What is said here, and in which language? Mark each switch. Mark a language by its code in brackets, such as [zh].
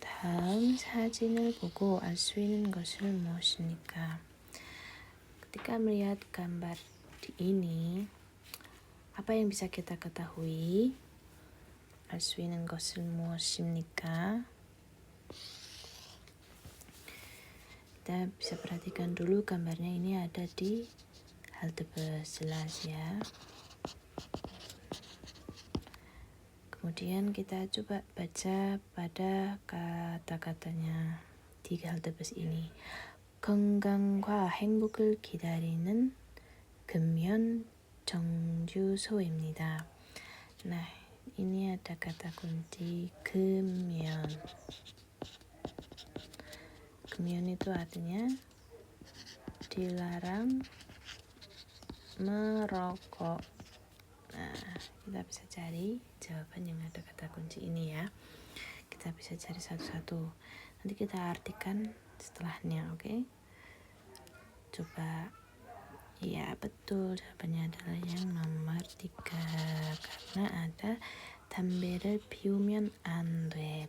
[ko] 다음 사진을 보고 알 수 있는 것은 무엇입니까? [id] Ketika melihat gambar ini, apa yang bisa kita ketahui? [ko] 알 수 있는 것은 무엇입니까? [id] kita bisa perhatikan dulu gambarnya, ini ada di halte bus, jelas ya. Kemudian kita coba baca pada kata-katanya di halte bus ini. [ko] 건강과 행복을 기다리는 금연 정류소입니다. [id] Nah, ini ada kata kunci 금연. 금연 itu artinya dilarang merokok. Nah, kita bisa cari jawaban yang ada kata kunci ini ya. Kita bisa cari satu-satu. Nanti kita artikan setelahnya, oke? Coba. Ya, betul. Jawabannya adalah yang nomor 3. Karena ada [ko] 담배를 피우면 안 돼.